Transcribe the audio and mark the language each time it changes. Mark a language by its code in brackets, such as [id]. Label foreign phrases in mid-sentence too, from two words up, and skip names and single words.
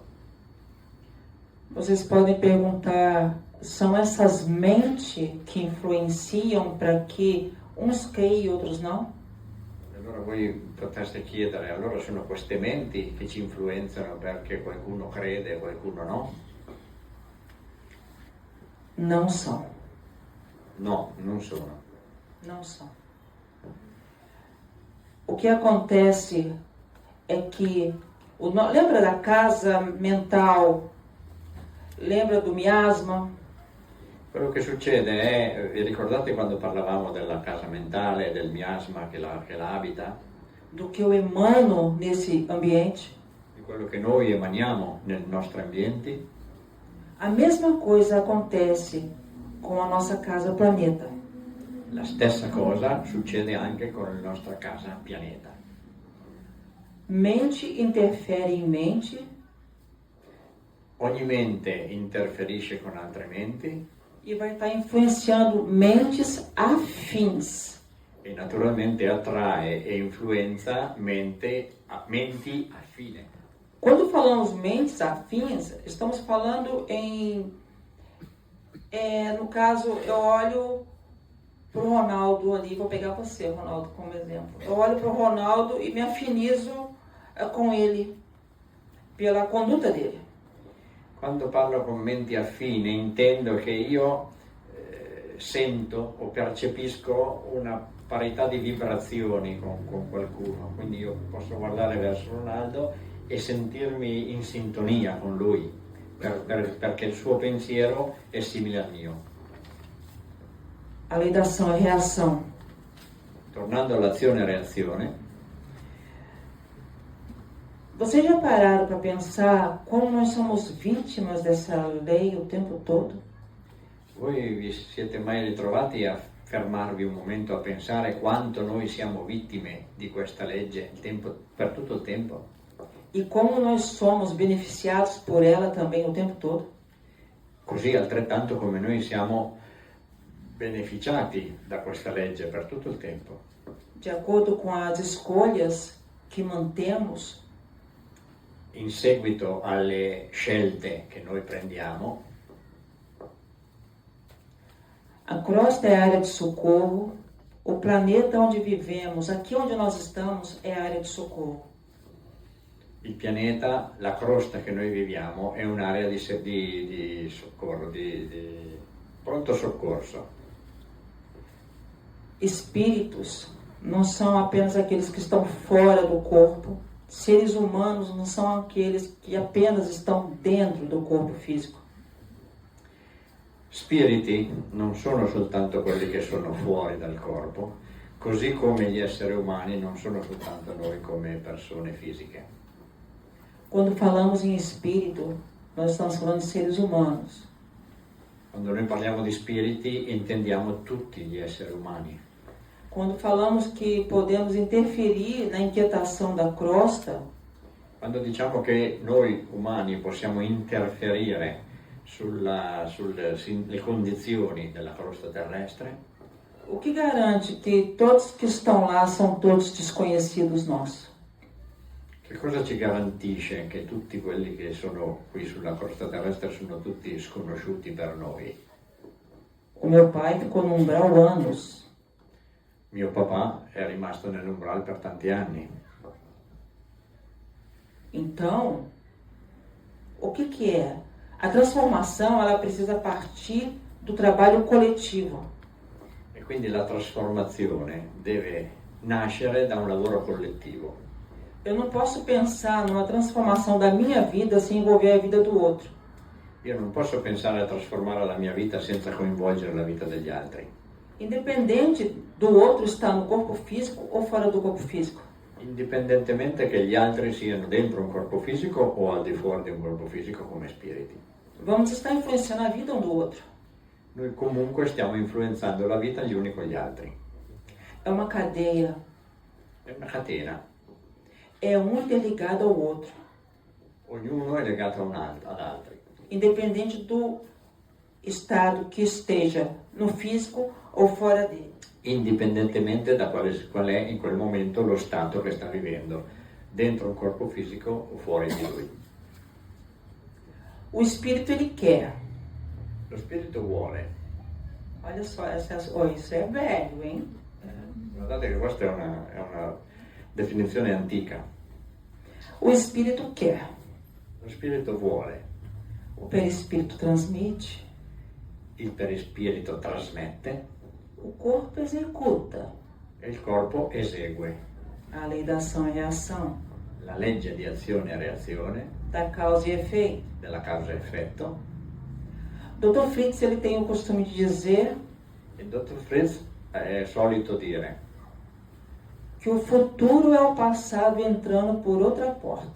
[pt] Vocês podem perguntar, são essas mentes que influenciam para que uns creem e outros não? [it] Allora voi potreste chiedere, allora sono queste menti che ci influenzano perché qualcuno crede e qualcuno no? [pt] Não são. [it] No, non sono. [pt] Não são. O que acontece é que, lembra da casa mental, lembra do miasma? [it] Quello che succede è, vi ricordate quando parlavamo della casa mentale, del miasma che la abita? [pt] Do que eu emano nesse ambiente? [it] Di quello che noi emaniamo nei nostri ambienti? [pt] A mesma coisa acontece com a nossa casa planeta. [it] La stessa cosa succede anche con la nostra casa pianeta. [pt] Mente interfere em mente [it] Ogni mente interferisce con altre menti [pt] e vai estar influenciando mentes afins. [it] e naturalmente attrae e influenza menti affine. [pt] Quando falamos mentes afins, estamos falando no caso, eu olho para o Ronaldo ali, vou pegar você, Ronaldo, como exemplo. Eu olho para o Ronaldo e me afinizo com ele, pela conduta dele. [it] Quando parlo con menti affini intendo che io sento o percepisco una parità di vibrazioni con qualcuno, quindi io posso guardare verso Ronaldo e sentirmi in sintonia con lui, perché il suo pensiero è simile al mio. [pt] A lei da ação e reação. [it] Tornando all'azione e reazione, [pt] vocês já pararam para pensar como nós somos vítimas dessa lei o tempo todo? [it] voi vi siete mai ritrovati a fermarvi un momento a pensare quanto noi siamo vittime di questa legge per tutto il tempo? [pt] E como nós somos beneficiados por ela também o tempo todo? [it] Così altrettanto come noi siamo beneficiati da questa legge per tutto il tempo. [pt] De acordo com as escolhas que mantemos, [it] In seguito alle scelte che noi prendiamo, [pt] a crosta é a área de socorro, o planeta onde vivemos, aqui onde nós estamos, é a área de socorro. [it] il pianeta, la crosta che noi viviamo è un'area di soccorro, di pronto soccorso. [pt] Espíritos não são apenas aqueles que estão fora do corpo. Seres humanos não são aqueles que apenas estão dentro do corpo físico. [it] Spiriti non sono soltanto quelli che sono fuori dal corpo, così come gli esseri umani non sono soltanto noi come persone fisiche. [pt] Quando falamos em espírito, nós estamos falando de seres humanos. [it] Quando noi parliamo di spiriti intendiamo tutti gli esseri umani. [pt] Quando falamos que podemos interferir na inquietação da crosta, [it] Quando diciamo che noi umani possiamo interferire sulle condizioni della crosta terrestre, [pt] o que garante que todos que estão lá são todos desconhecidos nossos? [it] che cosa ci garantisce che tutti quelli che sono qui sulla crosta terrestre sono tutti sconosciuti per noi? [pt] O meu pai ficou no umbral anos. [it] Mio papà è rimasto nell'umbral per tanti anni. [pt] Então, o que é? A transformação, ela precisa partir do trabalho coletivo. [it] E quindi la trasformazione deve nascere da un lavoro collettivo. [pt] Eu não posso pensar numa transformação da minha vida sem envolver a vida do outro. [it] Io non posso pensare a trasformare la mia vita senza coinvolgere la vita degli altri. [pt] Independente do outro estar no corpo físico ou fora do corpo físico. [it] Indipendentemente che gli altri siano dentro un corpo fisico o al di fuori di un corpo fisico come spiriti. [pt] Vamos estar influenciando a vida um do outro. [it] Noi comunque stiamo influenzando la vita gli uni con gli altri. [pt] É uma cadeia. [it] È una catena. [pt] É um interligado ao outro. [it] Ognuno è legato ad altri. [pt] Independente do estado que esteja no físico ou fora dele. [it] Indipendentemente da qual è in quel momento lo stato che sta vivendo, dentro un corpo fisico o fuori di lui. [pt] O espírito, ele quer. [it] Lo spirito vuole. [pt] Olha só, isso é velho, hein? [it] Guardate che questa è una definizione antica. [pt] O espírito quer. [it] Lo spirito vuole. [pt] O perispírito transmite. [it] Il perispirito trasmette. [pt] O corpo executa. [it] E il corpo esegue. [pt] A lei da ação e reação. [it] La legge di azione e reazione, [pt] Da causa e efeito. [it] della causa e effetto. [pt] Dr. Fritz, ele tem o costume de dizer [it] Il dottor Fritz è solito dire [pt] que o futuro é o passado entrando por outra porta.